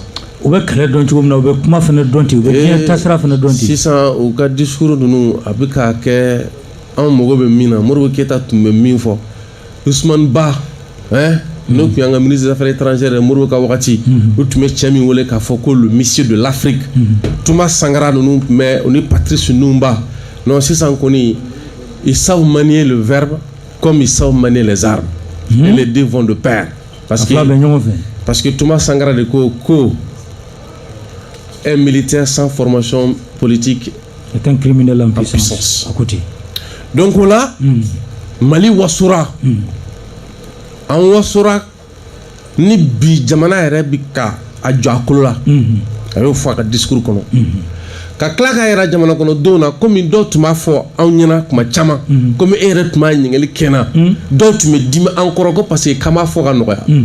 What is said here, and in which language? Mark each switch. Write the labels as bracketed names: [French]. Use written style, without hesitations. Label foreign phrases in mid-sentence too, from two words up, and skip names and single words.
[Bambara] u bɛ kɛlɛ dɔn cogo min na u bɛ kuma fana dɔn ten u bɛ diɲɛ taasira fana dɔn ten sisan u ka discours ninnu a bɛ ka kɛ anw mago bɛ min na Modibo Keyita tun bɛ min fɔ Ousmane Ba n'o tun y'an ka [French] ministre des affaires étrangères [Bambara] ye Modibo ka wagati u tun bɛ cɛ min wele k'a fɔ ko [French] le monsieur de l'Afrique Thomas Sankara [Bambara] ninnu tun bɛ o ni Patrice Lumumba non sisan kɔni [French] ils savent manier le verbe comme ils savent manier les armes et les deux vont de pair parce que Thomas Sankara [Bambara] de ko [French] un militaire sans formation politique est un criminel en puissance à côté [Bambara] donc là Mali wasura an wasura ni bi jamana yɛrɛ bi ka a jɔ a kolo la a y'o fɔ a ka discours kɔnɔ ka tila k'a yɛrɛ jamana kɔnɔdenw na komi dɔw tun b'a fɔ anw ɲɛna kuma caman komi e yɛrɛ tun b'a ɲininkali kɛ n na dɔw tun bɛ dimi an kɔrɔ ko [French] parce que [Bambara] k'an b'a fɔ ka nɔgɔya